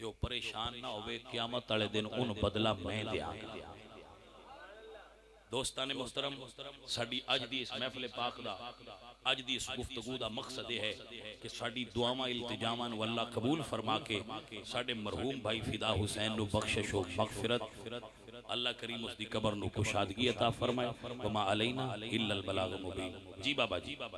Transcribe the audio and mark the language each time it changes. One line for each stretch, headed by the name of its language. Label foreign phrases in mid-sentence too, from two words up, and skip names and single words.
Punjabi: او پریشان نہ ہووے قیامت والے دن اُن بدلہ میں دیں گا دوستانِ محترم ساڈی اج دی اس محفل پاک دا اج دی اس گفتگو دا مقصد ہے کہ ساڈی دعاواں التجاماں نوں اللہ قبول فرما کے ساڈے مرحوم بھائی فدا حسین نوں بخشش و مغفرت اللہ کریم اسکی قبر نوں کشادگی عطا فرمائے
Arabic: وما علينا إلا البلاغ المبين
Punjabi: جی بابا جی